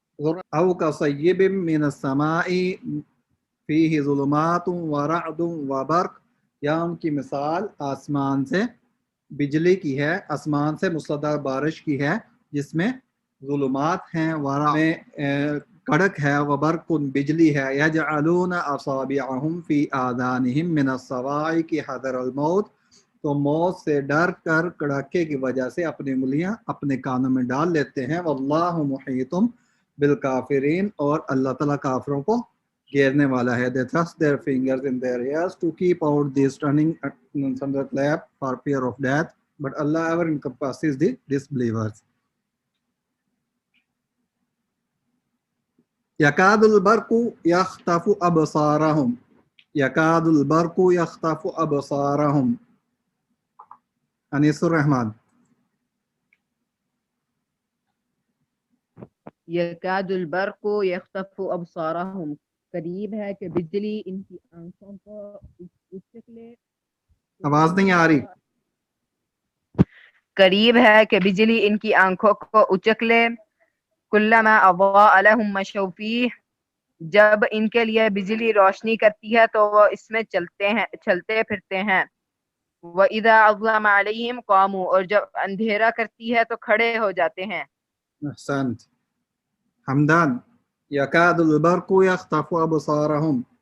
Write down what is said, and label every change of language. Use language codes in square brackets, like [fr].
[ar] أو كصيب من السماء فيه ظلمات ورعد وبرق [ur] یا ان کی مثال آسمان سے بجلی کی ہے، آسمان سے مسلسل بارش کی ہے جس میں ظلمات ہیں، ورا میں کڑک ہے، وبرق بجلی ہے، [ar] یجعلون اصابعهم فی آذانہم من الصواعق حذر الموت، [ur] تو موت سے ڈر کر کڑاکے کی وجہ سے اپنی انگلیاں اپنے کانوں میں ڈال لیتے ہیں، [ar] واللہ محیط بالکافرین، [ur] اور اللہ تعالیٰ کافروں کو گھیرنے والا ہے. [en] They thrust their fingers in their ears to keep out these turning thunderclap for fear of death, but Allah ever encompasses the disbelievers. [ar] يكاد البرق يخطف أبصارهم يكاد البرق يخطف أبصارهم. أنيس الرحمن. یکاد البرق یخطف ابصارهم، [ur] قریب ہے کہ بجلی ان کی آنکھوں کو اچک لے. آواز نہیں آ رہی. قریب ہے کہ بجلی ان کی آنکھوں کو اچک لے. [ar] کلما اضاء لهم مشوا فیہ، [ur] جب ان کے لیے بجلی روشنی کرتی ہے تو وہ اس میں چلتے پھرتے ہیں. [ar] وَإِذَا أَظْلَمَ عَلَيْهِمْ قَامُوا، [ur] اور جب اندھیرا کرتی ہے تو کھڑے ہو جاتے ہیں. [ar] احسنت. حمدان. يكاد البرق يخطف أبصارهم.